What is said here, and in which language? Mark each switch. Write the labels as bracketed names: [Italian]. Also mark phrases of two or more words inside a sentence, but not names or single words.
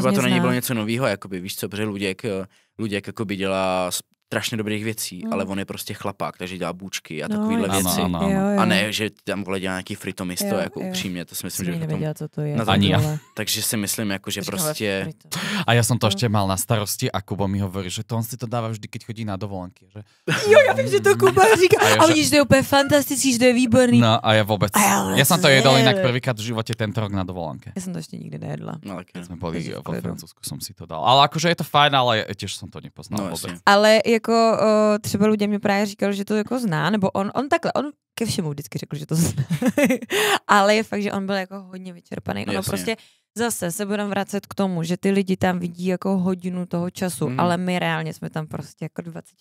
[Czech] třeba to na něj bylo něco novýho, jakoby, víš co, protože Luděk jakoby dělá strašně dobrých věcí, ale on je prostě chlapák, takže dělá bůčky a takovýhle věci. Ano. A ne, že tam vole dělá nějaký fritomisto, jako upřímně, to si myslím, že nevěděla, co to je. [Slovak] Ani ja. [Czech] Takže si myslím, jako, že prostě... [Slovak] A ja som to ešte mal na starosti a Kuba mi hovorí, že to on si to dáva vždy, keď chodí na dovolenky. Že... [Czech] Jo, já vím, že to Kuba říká. A vidíš, že to je úplně fantastický, že to je výborný. [Slovak] No a ja vôbec... Ja som to jedol inak prvýkrát v živote tento rok na dovolenke. Ja som to ešte nikdy nejedla. No, okay. Sme boli vo Francúzsku, som si to dal. Ale akože je to fajn, ale tiež som to nepoznal vôbec. [Czech] Ale jako třeba lidé mě právě říkali, že to jako zná, nebo on ke všemu vždycky řekl, že to zná. Ale je fakt, že on byl jako hodně vyčerpaný. Ono prostě zase se budeme vracet k tomu, že ty lidi tam vidí jako hodinu toho času, ale my reálně jsme tam prostě jako 24.